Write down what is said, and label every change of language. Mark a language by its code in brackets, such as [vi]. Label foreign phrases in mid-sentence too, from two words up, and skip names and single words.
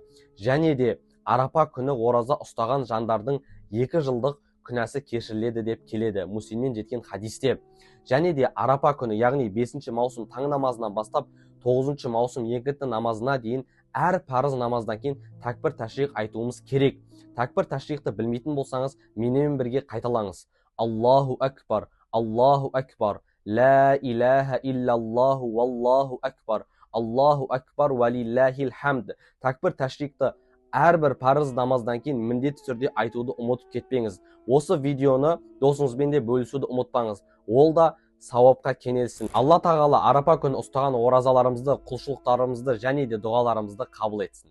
[kk] Және де Арапа күні ораза ұстаған жандардың 2 жылдық күнәсі кешіріледі деп келеді Муслимнен жеткен хадисте. Және де Арапа күні, яғни 5 маусым таң намазынан бастап 9 маусым екінті намазына дейін әр парыз намаздан кейін такбир ташрих айтуымыз керек. Такбир ташрихты білмейтін болсаңыз, менімен бірге қайталаңыз: [ar] الله أكبر، الله أكبر، لا إله إلا الله والله أكبر، الله أكبر ولله الحمد. [kk] Такбир ташрихты әрбір парыз намаздан кейін міндетті түрде айтуды ұмытып кетпеңіз. Осы видеоны досыңызбен де бөлісуді ұмытпаңыз. Ол да сауапқа кенелсін. Алла тағала Арапа күні ұстаған оразаларымызды, құлшылықтарымызды және де дұғаларымызды қабыл етсін.